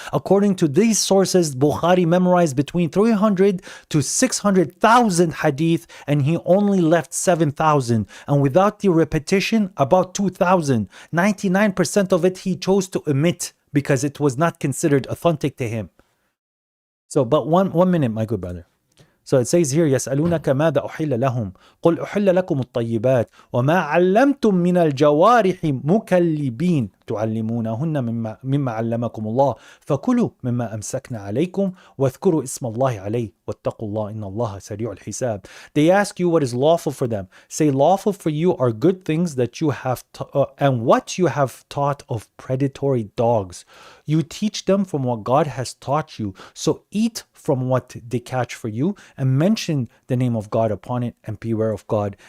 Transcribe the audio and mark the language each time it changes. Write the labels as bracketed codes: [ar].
[en] According to these sources, Bukhari memorized between 300 to 600,000 hadith, and he only left 7,000. And without the repetition, about 2,000. 99% of it he chose to omit because it was not considered authentic to him. So, but one minute, my good brother. So it says here, [ar] يسألونك ماذا أحل لهم قل أحل لكم الطيبات وما علمتم من الجوارح مكلبين تعلمونهن مما علمكم الله فكلوا مما أمسكنا عليكم واذكروا اسم الله عليه واتقوا الله إن الله سريع الحساب. [en] They ask you what is lawful for them. Say, lawful for you are good things that you have and what you have taught of predatory dogs. You teach them from what God has taught you. So eat from what they catch for you and mention the name of God upon it and beware of God.